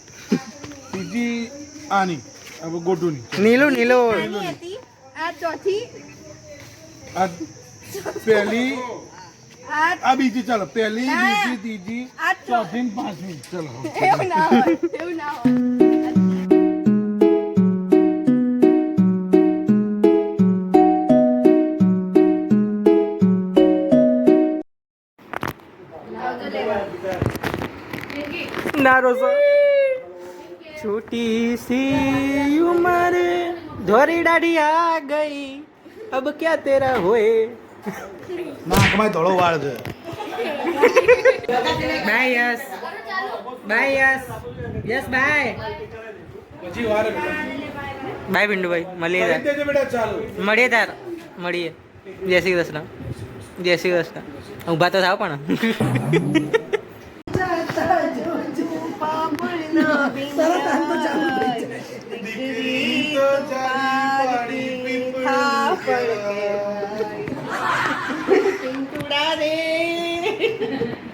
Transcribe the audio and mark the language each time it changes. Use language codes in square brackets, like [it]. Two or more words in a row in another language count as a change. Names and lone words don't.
[gu] ત્રીજી આની હવે ગોટુની નીલું નીલું. આની હતી આ ચોથી આ પહેલી આ આ બીજી ચલો પહેલી ના. બીજી ત્રીજી આ ચોથી ને પાંચમી ચલો એવું ના હોય એવું ના હોય [hi] नारो सा छोटी सी उम्र धोरी डाढ़ी आ गई अब क्या तेरा होए. [gu] નાકમાં ધોળો વાળ છે [en] bye yes bye yes yes bye [gu] પછી વાર बाय पिंटू भाई મળીએ તાર દેજે બેટા ચાલુ મળીએ તાર મળીએ. જય શ્રી કૃષ્ણ જય શ્રી કૃષ્ણ. ઊભા તો થાવ પણ. તરત આમ તો ચાલુ થઈ જાય.